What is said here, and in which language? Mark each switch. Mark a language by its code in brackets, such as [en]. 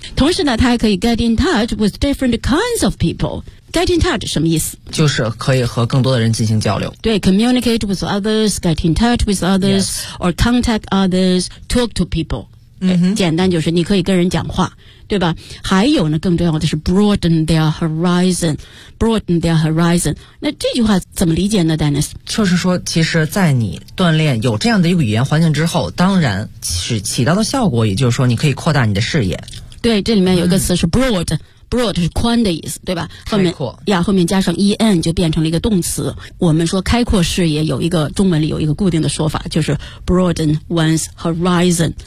[zh] 同时呢，他还可以 [en] get in touch with different kinds of people. [zh] Get in touch 什么意思？就是可以和更多的人进行交流。对， [en] communicate with others, get in touch with others,、 yes. or contact others, talk to people. [zh] 简单就是你可以跟人讲话，对吧？还有呢，更重要的是 [en] broaden their horizon, broaden their horizon. [zh] 那这句话怎么理解呢 ，Dennis？就是说，其实，在你锻炼有这样的一个语言环境之后，当然是起到的效果，也就是说，你可以扩大你的视野。对，这里面有一个词是 broad。Broad 是宽的意思，对吧？后面开阔呀，后面加上 en 就变成了一个动词。我们说开阔视野，有一个中文里有一个固定的说法，就是 [en] broaden one's horizon。